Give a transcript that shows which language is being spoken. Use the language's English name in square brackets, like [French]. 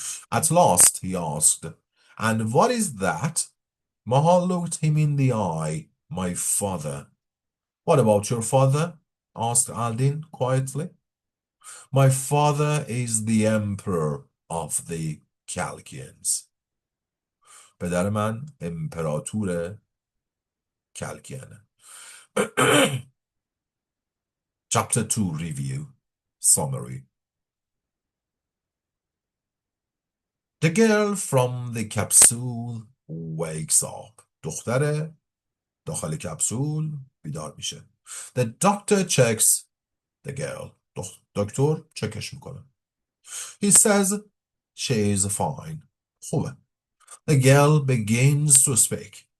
[English] At last, he asked, and what is that? Maha looked him in the eye. My father. What about your father? Asked Aldin quietly. My father is the emperor of the Chalkians. [Persian] پدر من امپراتور کلکیانه. [English] Chapter 2 Review Summary. The girl from the capsule wakes up. [Persian] دختر داخل کپسول بیدار میشه. [English] The doctor checks the girl. [Persian] دکتر چکش میکنه. [English] He says she is fine. خوبه. The girl begins to speak.